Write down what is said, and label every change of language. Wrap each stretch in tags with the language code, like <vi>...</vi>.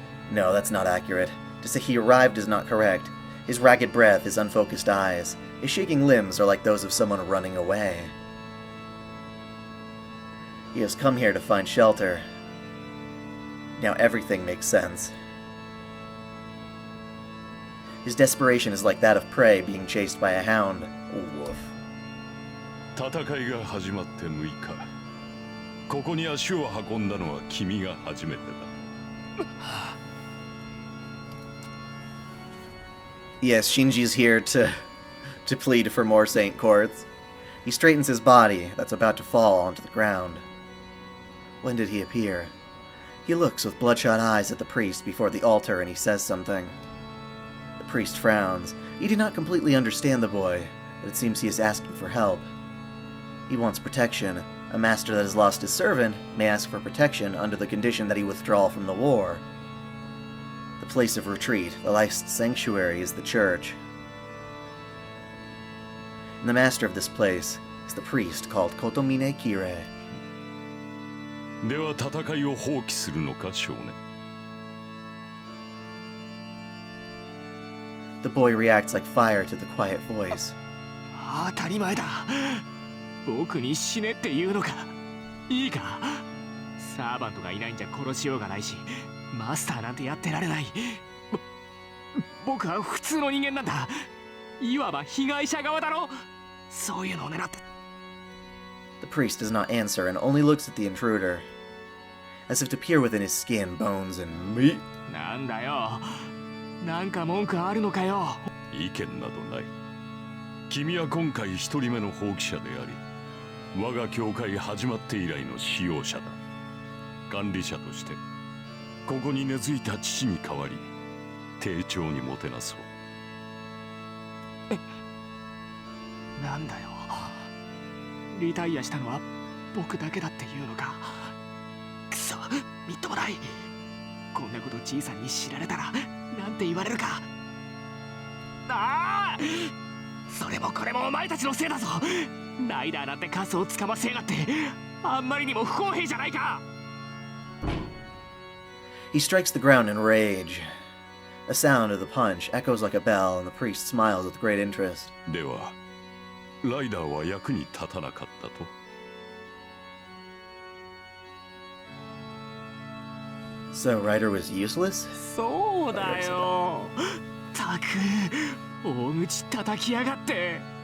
<en>No, that's not accurate. To say he arrived is not correct. His ragged breath, his unfocused eyes, his shaking limbs are like those of someone running away. He has come here to find shelter. Now everything makes sense. His desperation is like that of prey being chased by a hound. Woof.</en> <ja>戦いが始まって6日。ここに足を運んだのは君が初めてだ。</ja> <en>Yes, Shinji's here to plead for more Saint Courts. He straightens his body that's about to fall onto the ground. When did he appear? He looks with bloodshot eyes at the priest before the altar and he says something. The priest frowns. He did not completely understand the boy, but it seems he is asking for help. He wants protection. A master that has lost his servant may ask for protection under the condition that he withdraw from the war. The place of retreat, the last sanctuary, is the church. And the master of this place is the priest called Kotomine Kire.</en> <ja>では戦いを放棄するのか少年。</ja> <en>The boy reacts like fire to the quiet voice.</en> <ja>当たり前だ。僕に死ねって言うのか。いいか。サーバントがいないんじゃ殺しようがないし、マスターなんてやってられない。僕は普通の人間なんだ。いわば被害者側だろ。そういうのを狙って。</ja> <en>The priest does not answer and only looks at the intruder, as if to peer within his skin, bones, and meat.</en> <ja>なんだよ。なんか文句あるのかよ。意見などない。君は今回一人目の放棄者であり、我が教会始まって以来の使用者だ。管理者としてここに根付いた父に代わり丁重にもてなそう。なんだよ。リタイアしたのは僕だけだっていうのか。くそ、みっともない。こんなことじいさんに知られたらなんて言われるか。ああ、それもこれもお前たちのせいだぞ。ライダーなんてカスをつかませやがって、あんまりにも不公平じゃないか。</ja> <en>He strikes the ground in rage. The sound of the punch echoes like a bell, and the priest smiles with great interest.</en> <ja>ではライダーは役に立たなかったと。</ja> <en>So Ryder was useless?</en> <ja>そうだよ。たく、大口叩きやがって。</ja>